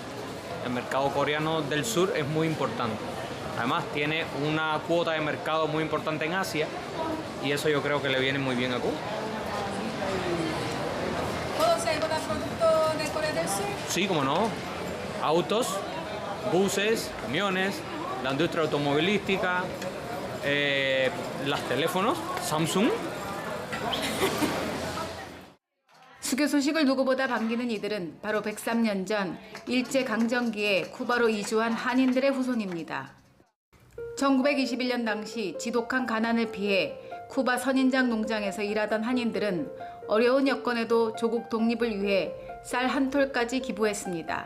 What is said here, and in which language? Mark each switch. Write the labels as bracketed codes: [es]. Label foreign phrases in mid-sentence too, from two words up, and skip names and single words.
[es] El mercado coreano del sur es muy importante. Además, tiene una cuota de mercado muy importante en Asia y eso yo creo que le viene muy bien a Cuba. ¿Puedo ser algún producto de Corea del Sur? Sí, como no. Autos, buses, camiones, la industria automovilística, los teléfonos, Samsung. [ko] 수교 소식을 누구보다 반기는 이들은 바로 103년 전 일제강점기에 쿠바로 이주한 한인들의 후손입니다. 1921년 당시 지독한 가난을 피해 쿠바 선인장 농장에서 일하던 한인들은 어려운 여건에도 조국 독립을 위해 쌀 한 톨까지 기부했습니다.